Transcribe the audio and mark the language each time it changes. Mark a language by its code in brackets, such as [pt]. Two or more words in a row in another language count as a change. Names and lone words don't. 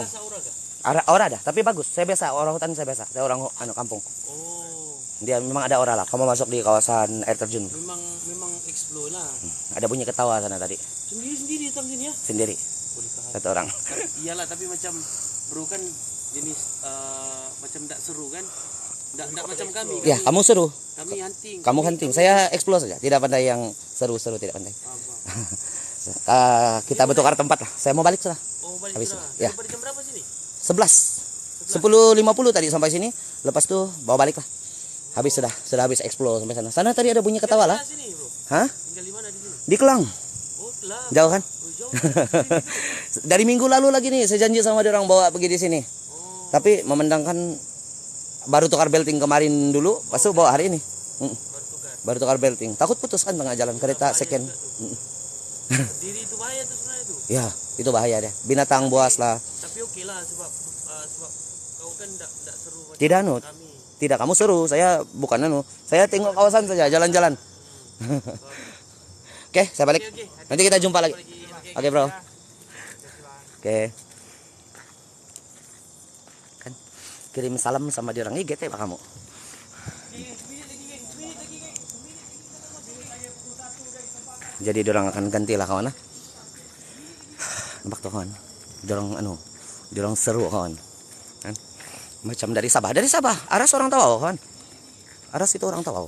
[ms] Ada rasa aura gak? aura ada, tapi bagus. Saya biasa orang hutan, saya biasa. Saya orang kampung. Oh. Dia memang ada aura lah. Kamu masuk di kawasan air terjun. Memang explore lah. Ada bunyi ketawa sana tadi. Sendiri datang sini ya? Sendiri. Boleh tahan. Satu orang. Iyalah, tapi macam bro kan jenis macam tidak seru kan? Tidak macam kami. Ya, kamu seru. Kami hunting. Kamu hunting. Saya explore saja. Tidak pandai yang seru-seru, tidak pandai. Kita bertukar tempat lah. Saya mau balik sudah. Oh, balik Habis. sudah. Ya. Pada jam berapa sini? 11. 10.50 tadi sampai sini. Lepas tuh bawa balik lah. Habis sudah habis explore sampai sana. Sana tadi ada bunyi ketawa lah. Sini, bro. Hah? Tinggal di mana di sini? Di Kelang. Oh, Kelang. Jauh kan? Oh, jauh. Dari minggu lalu lagi nih saya janji sama dia orang bawa pergi di sini. Oh, Tapi memandangkan baru tukar belting kemarin dulu, pas itu bawa hari ini. baru tukar. Baru tukar belting. Takut putus kan tengah jalan kereta second. Diri itu bahaya tuh sebenarnya tuh. Ya, itu bahaya deh. Binatang buas lah. Tapi oke lah sebab kau kan tidak seru macam Tidak anu. kami. Tidak, kamu seru. Saya bukan anu. Saya tengok kawasan saja, jalan-jalan. Oke, saya balik. Oke. Nanti kita jumpa lagi. Oke, bro. Ya. Oke. Kan kirim salam sama dia orang IGT Pak kamu. Jadi dia orang akan ganti lah kawan. Nampak tuh kawan. Dia orang seru kawan. Kan? Macam dari Sabah. Dari Sabah. Aras orang Tawau kawan. Aras itu orang Tawau.